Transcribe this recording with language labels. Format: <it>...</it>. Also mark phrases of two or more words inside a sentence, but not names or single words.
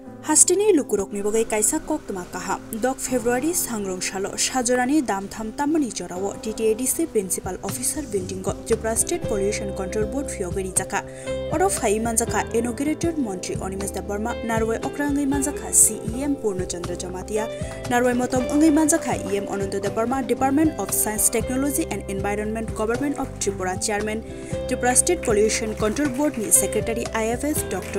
<trk>Hastini lukurokni bagai kaisa koktuma kaha dok February sangrong shalo shajorani damtham tamani jorawo TTADC Principal Officer Building go Tripura State Pollution Control Board fiogari jaka orof hai manjaka inaugurated Montri Onimes da Burma Narway okrangai manjaka CEM Purnachandra Jamatia Narway motom angai manjaka EM Ananda da Burma Department of Science Technology and Environment Government of Tripura Chairman Tripura State Pollution Control Board ni Secretary IFS Dr.</trk>